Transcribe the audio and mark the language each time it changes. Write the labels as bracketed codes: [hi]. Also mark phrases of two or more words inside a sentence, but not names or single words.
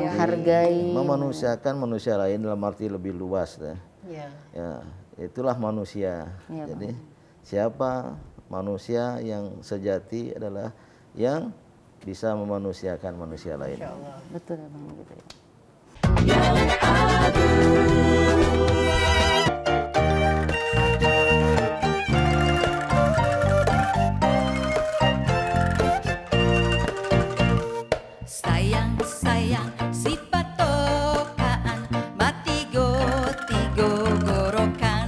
[id] menghargai, memanusiakan manusia lain dalam arti lebih luas ya. Ya, itulah manusia. Ya, jadi siapa manusia yang sejati adalah yang bisa memanusiakan manusia lain. Betul, Bang, gitu ya. Sayang, sayang, si patokaan, matigo, tigo, gorokan.